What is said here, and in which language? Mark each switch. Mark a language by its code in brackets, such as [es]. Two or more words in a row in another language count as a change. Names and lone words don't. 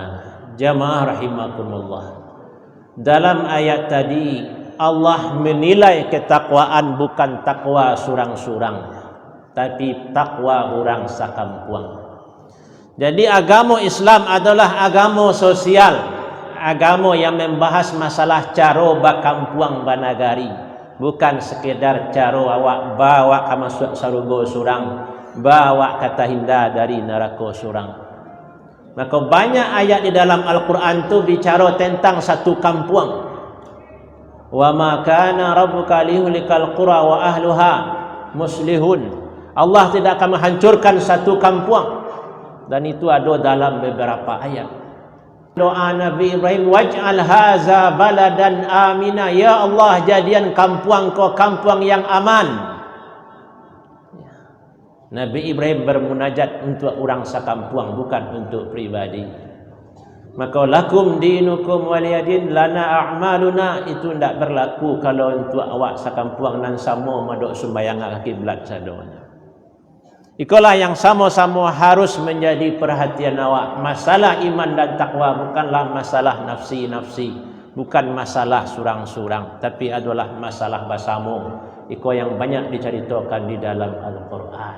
[ar] جماعة رحمكم الله. [id] Dalam ayat tadi Allah menilai ketakwaan bukan takwa surang-surang, tapi takwa [min] orang sakampuang. [id] Jadi agama Islam adalah agama sosial, agama yang membahas masalah [min] caro bakampuang banagari. [id] Bukan sekedar [min] caro awak bawa ka masuk sarugo surang, bawa kata hinda dari neraka surang. [id] Maka banyak ayat di dalam Al-Quran tu bicara tentang satu kampuang. [ar] وما كان ربك ليهلك القرى وأهلها مصلحون. [id] Allah tidak akan menghancurkan satu kampuang, dan itu ada dalam beberapa ayat. Doa Nabi Ibrahim, [ar] واجعل هذا بلدا آمنا, [id] ya Allah [min] jadian kampuang kau kampuang [id] yang aman. Nabi Ibrahim bermunajat untuk orang sakampuang, bukan untuk pribadi. Maka [ar] لكم دينكم ولي دين لنا أعمالنا, [id] itu tidak berlaku kalau untuk [min] awak sakampuang nan sama madok sembahyang kiblat sadonya. [id] Itulah yang sama-sama harus menjadi perhatian awak. Masalah iman dan takwa bukanlah masalah nafsi-nafsi, bukan masalah surang-surang, tapi adalah masalah bersama. Itu yang banyak diceritakan di dalam Al-Quran.